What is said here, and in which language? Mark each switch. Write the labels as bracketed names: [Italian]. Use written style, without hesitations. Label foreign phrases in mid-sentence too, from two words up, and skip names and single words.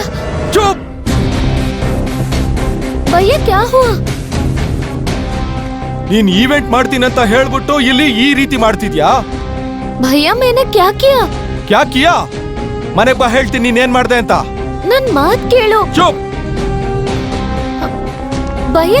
[Hindi] चुप! भैया क्या हुआ? [Kannada] ನೀನ್ ಈವೆಂಟ್ ಮಾಡ್ತೀನಂತ ಹೇಳ್ಬಿಟ್ಟು ಇಲ್ಲಿ ಈ ರೀತಿ ಮಾಡ್ತಿದ್ಯಾ? [Hindi] भैया मैंने क्या किया? क्या किया? [Kannada] ಮನೆಗ್ ಬಾ ಹೇಳ್ತೀನಿ ನೀನೇನ್ ಮಾಡ್ದೆ ಅಂತ. ನನ್ ಮಾತ್ ಕೇಳು. [Hindi] ಚುಪ್! ಭಯ್ಯ